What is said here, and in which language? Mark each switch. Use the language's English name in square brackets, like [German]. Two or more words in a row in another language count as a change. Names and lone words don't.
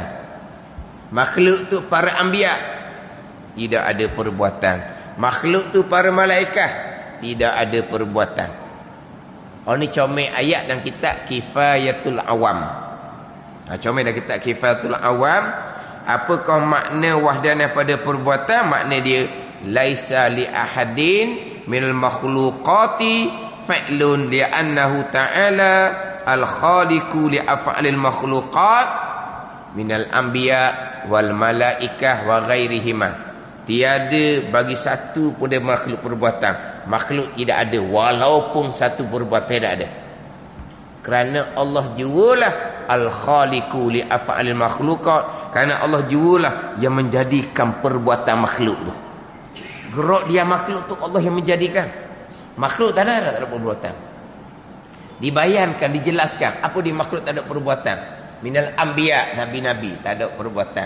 [Malay] Makhluk tu para anbiya tidak ada perbuatan. Makhluk tu para malaikat tidak ada perbuatan. ni comel ayat dan kitab Kifayatul Awam. Comel dan kitab Kifayatul Awam. Apakah makna wahdanah pada perbuatan? Makna dia [Arabic] ليس لأحد من المخلوقات فعل لأنه تعالى الخالق لأفعال المخلوقات من الأنبياء والملائكة وغيرهما. [Malay] Tiada bagi satu pun dia makhluk perbuatan. Makhluk tidak ada, walaupun satu perbuatan tidak ada. Kerana Allah jualah [Arabic] الخالق لأفعال المخلوقات. [Malay] Kerana Allah jualah yang menjadikan perbuatan makhluk tu. Gerak dia makhluk tu Allah yang menjadikan. Makhluk tak ada perbuatan. Dibayankan, dijelaskan apa dia makhluk tak ada perbuatan. [Arabic] من الأنبياء, [Malay] nabi-nabi tak ada perbuatan.